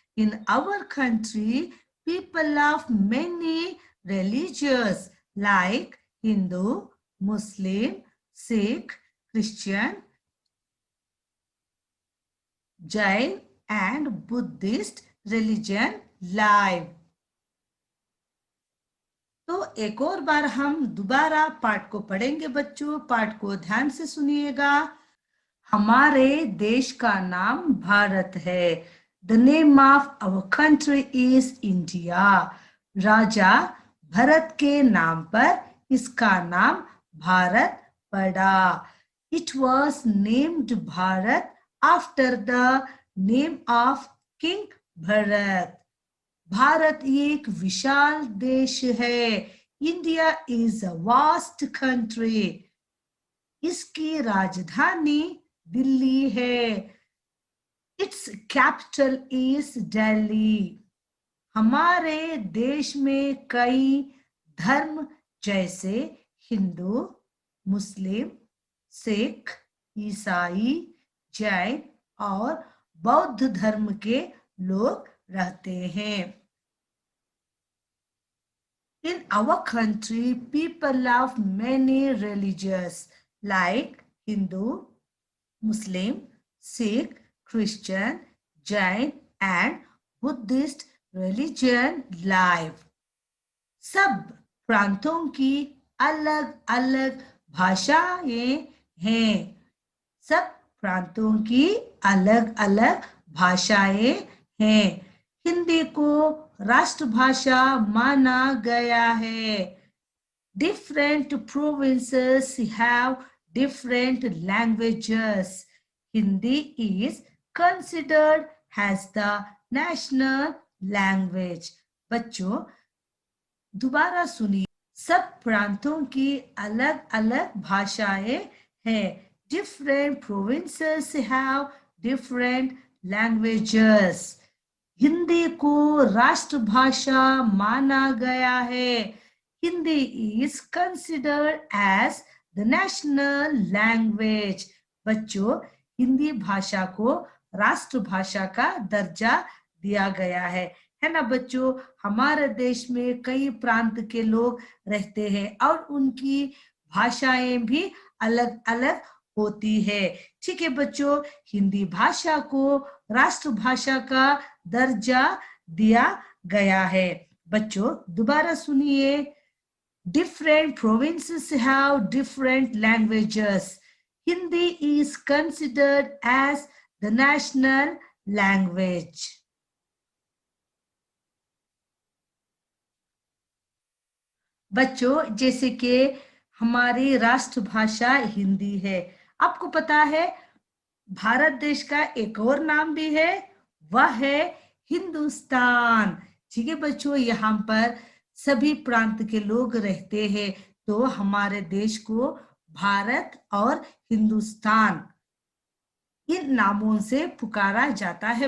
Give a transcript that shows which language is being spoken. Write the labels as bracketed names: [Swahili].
[English] In our country, people of many religions like Hindu, Muslim, Sikh, Christian, Jain and Buddhist religion live. [Hindi] तो एक और बार हम दोबारा पाठ को पढ़ेंगे बच्चों। पाठ को ध्यान से सुनिएगा। हमारे देश का नाम भारत है। [English] The name of our country is India. [Hindi] राजा भरत के नाम पर इसका नाम भारत पड़ा। [English] It was named Bharat after the name of King Bharat. [Hindi] Bharat एक विशाल देश है। [English] India is a vast country. [Hindi] इसकी राजधानी दिल्ली है। [English] Its capital is Delhi. [Hindi] हमारे देश में कई धर्म जैसे हिंदू, मुस्लिम, सिख, ईसाई, जैन और बौद्ध धर्म के लोग रहते हैं। [English] In our country, people of many religions like Hindu, Muslim, Sikh, Christian, Jain and Buddhist religion live. [Hindi] सब प्रांतों की अलग अलग भाषाएं हैं। सब प्रांतों की अलग अलग भाषाएं हैं। हिंदी को राष्ट्रभाषा माना गया है। [English] Different provinces have different languages. Hindi is considered as the national language. [Hindi] बच्चों दोबारा सुनिए। सब प्रांतों की अलग अलग भाषाएं हैं। [English] Different provinces have different languages. [Hindi] Hindi को राष्ट्रभाषा माना गया है। [English] Hindi is considered as the national language. [Hindi] बच्चों हिंदी भाषा को राष्ट्रभाषा का दर्जा दिया गया है ना बच्चों। हमारे देश में कई प्रांत के लोग रहते हैं और उनकी भाषाएं भी अलग अलग होती है। ठीक है बच्चों, हिंदी भाषा को राष्ट्रभाषा का दर्जा दिया गया है। बच्चों दोबारा सुनिए। [English] Different provinces have different languages. Hindi is considered as the national language. [Hindi] बच्चों जैसे कि हमारी राष्ट्रभाषा हिंदी है। आपको पता है भारत देश का एक और नाम भी है, वह है हिंदुस्तान। ठीक है बच्चों, यहाँ पर सभी प्रांत के लोग रहते हैं, तो हमारे देश को भारत और हिंदुस्तान इन नामों से पुकारा जाता है।